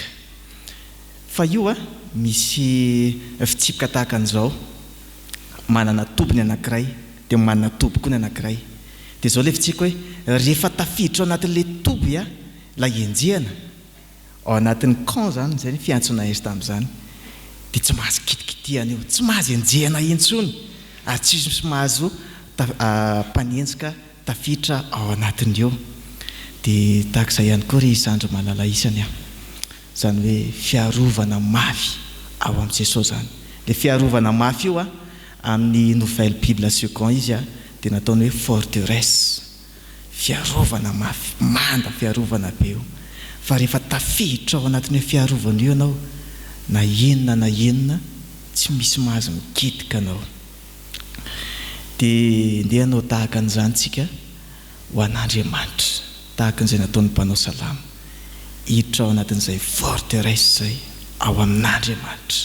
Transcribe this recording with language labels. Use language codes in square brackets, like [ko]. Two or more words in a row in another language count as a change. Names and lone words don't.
[mg] Fa io misy fitsipika tahaka an'izao manana tobony anankiray dia manana toby koa ny anankiray dia zao le fitsika hoe rehefa tafiditra ao anatin'ilay toby lay enjehana ao anatin'ny camp zany zay fiantsona izy tamin'izany dia tsy mahazo kitikitihana io, tsy mahazo enjehana intsony ary tsy mahazo mpanenjika tafiditra ao anatin'io. Dia tahaka izay ihany koa ry Sandro malala isany zany hoe fiarovana mafy ao amin'ny Jesosy zany. Le fiarovana mafy io amin'ny nouvelle Bible second izy dia nataony hoe forteresse, fiarovana mafy, manda fiarovana be io. Fa rehefa tafiditra ao anatin'ny fiarovana io ianao na enina tsy misy mahazo mikitika anao. Dia ndeha anao tahaka an'izany tsika ho an'Andriamanitra tahaka an'izay nataon'ny mpanao salamo hiditra ao anatin'izay forteresse zay ao amin'Andriamanitra.